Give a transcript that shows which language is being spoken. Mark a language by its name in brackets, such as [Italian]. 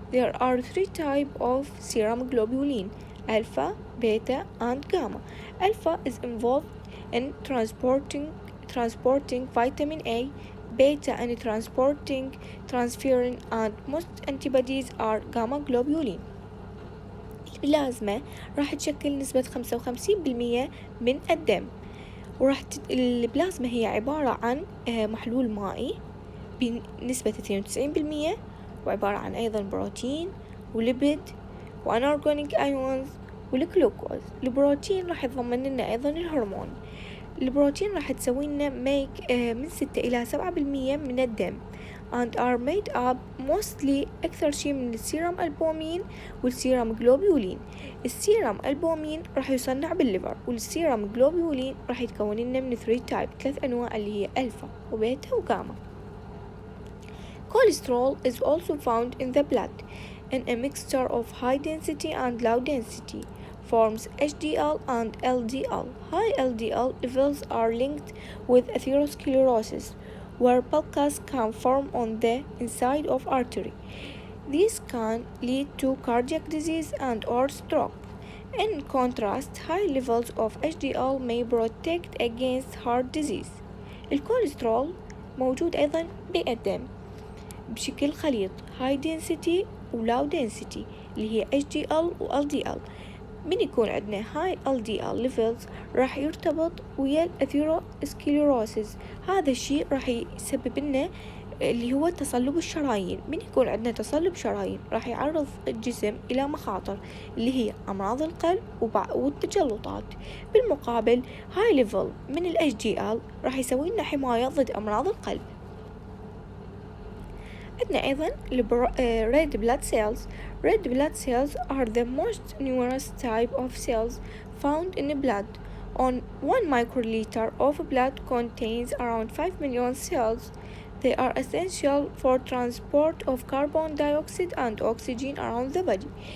[English] There are 3 types of serum globulin: alpha, beta, and gamma. Alpha is involved in transporting vitamin A, beta and transporting transferrin, and most antibodies are gamma globulin. [Arabic] البلازما راح تشكل نسبة 55% من الدم، البلازما هي عبارة عن محلول مائي بنسبة 92%، وعبارة عن أيضا بروتين وليبيد وأنورجانيك أيونز والجلوكوز. البروتين راح يضمن لنا أيضا الهرمون. البروتين راح تسوي لنا [English] make [Arabic] من 6 إلى 7% من الدم [English] and are made up mostly [Arabic] أكثر شيء من السيرم ألبومين والسيرم جلوبيولين. السيرم ألبومين راح يصنع بالليفر، والسيرم جلوبيولين راح يتكون لنا من 3 أنواع اللي هي ألفا وبيتا وغاما. [English] Cholesterol is also found in the blood in a mixture of high density and low density forms HDL and LDL. High LDL levels are linked with atherosclerosis, where plaques can form on the inside of artery. This can lead to cardiac disease and/or stroke. In contrast, high levels of HDL may protect against heart disease. [Arabic] الكوليسترول موجود أيضا بالدم بشكل خليط [English] high density [Arabic] و [English] low density [Arabic] اللي هي HDL و LDL. من يكون عندنا [English] high LDL levels [Arabic] راح يرتبط ويا الأثيروسكليروسيس. هذا الشيء راح يسبب لنا اللي هو تصلب الشرايين. من يكون عندنا تصلب شرايين راح يعرض الجسم إلى مخاطر اللي هي أمراض القلب والتجلطات. بالمقابل هاي ليفل من ال HDL راح يسوي لنا حماية ضد أمراض القلب. عندنا أيضا [English] red blood cells. Red blood cells are the most numerous type of cells found in blood. On 1 microliter of blood contains around 5 million cells. They are essential for transport of carbon dioxide and oxygen around the body.